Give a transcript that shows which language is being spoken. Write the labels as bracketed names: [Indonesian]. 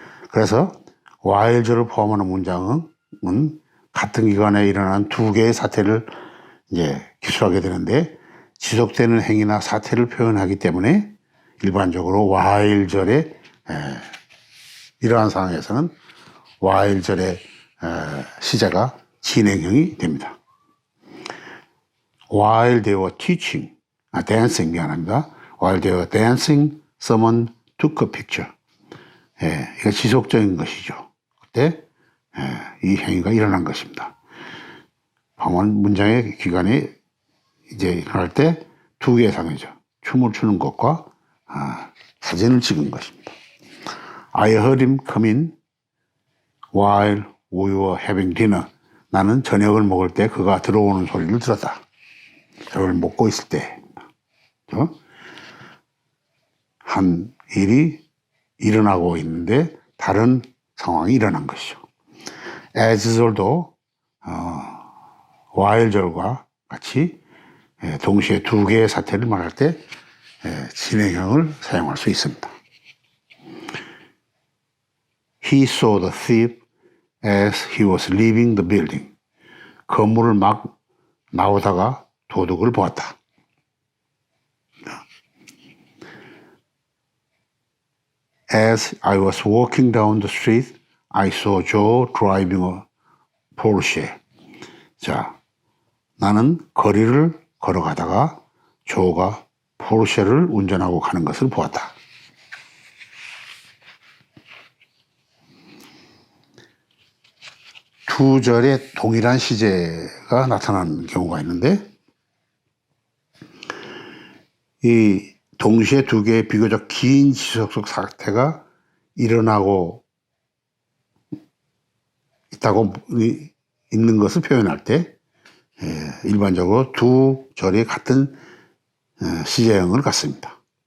[Korean] 그래서 while절을 포함하는 문장은 같은 기간에 일어난 두 개의 사태를 이제 기술하게 되는데 지속되는 행위나 사태를 표현하기 때문에 일반적으로 while절에 이러한 상황에서는 while절의 시제가 진행형이 됩니다. [English] While they were dancing, [Korean] 미안합니다. [English] While they were dancing, someone took a picture. [Korean] 이거 지속적인 것이죠. 그때 이 행위가 일어난 것입니다. 방언 문장의 기간이 이제 일어날 때 두 개의 상황이죠. 춤을 추는 것과 사진을 찍은 것입니다. [English] I heard him come in while we were having dinner. [Korean] 나는 저녁을 먹을 때 그가 들어오는 소리를 들었다. 저를 먹고 있을 때. 한 일이 일어나고 있는데 다른 상황이 일어난 것이죠. as절도 while절과 같이 동시에 두 개의 사태를 말할 때 진행형을 사용할 수 있습니다. [English] He saw the thief as he was leaving the building. [Korean] 건물을 막 나오다가 도둑을 보았다. [English] As I was walking down the street, I saw Joe driving a Porsche. [Korean] 나는 거리를 걸어가다가 조가 포르쉐를 운전하고 가는 것을 보았다. 두 절에 동일한 시제가 나타나는 경우가 있는데 이 동시에 두 개의 비교적 긴 지속적 사태가 일어나고 있다고 있는 것을 표현할 때 일반적으로 두 절이 같은 시제형을 갖습니다.